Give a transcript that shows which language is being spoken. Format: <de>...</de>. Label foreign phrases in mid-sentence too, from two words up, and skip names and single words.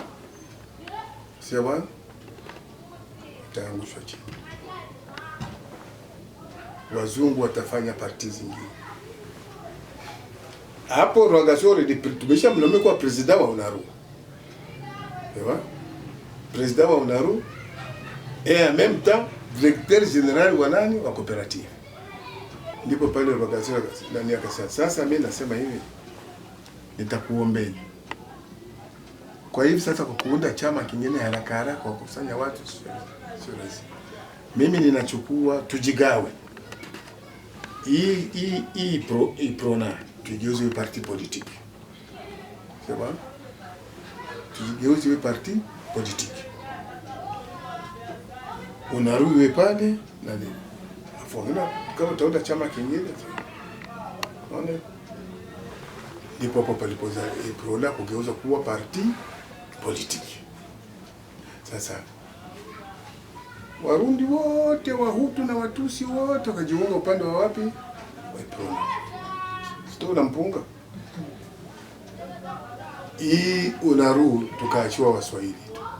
<sw>Sawa? Utaangushwa chini. Wazungu watafanya parti zingine. Hapo Rwagasore tumeshamnomea kwa president wa UNARU. Sawa? President wa UNARU</sw> <fr>et en même temps directeur général</fr> <sw>wa nani wa coopérative. Ndipo pale Rwagasore ndani akasema sasa mimi nasema hivi nitakuombeni. Kwa hivi sasa kwa kuunda chama kingine haraka kwa kukusanya watu sio rahisi. Mimi ninachukua tujigawe. Hii prona tugeuze</sw> <fr>parti politique.</fr> <sw>Sawa? Tugeuze</sw> <fr>parti politique.</fr> <sw>UNARU iwe pale na nini? Afongana kama utaunda chama kingine. Unaona? Ndipo hapo palipoza prona kugeuza kuwa</sw> <fr>parti politique.</fr> <sw>Sasa Warundi wote, Wahutu na Watusi wote wakajiunga upande wa wapi? Wa prona. Sio na mpunga. Hii UNARU tukaachiwa Waswahili tu.</sw>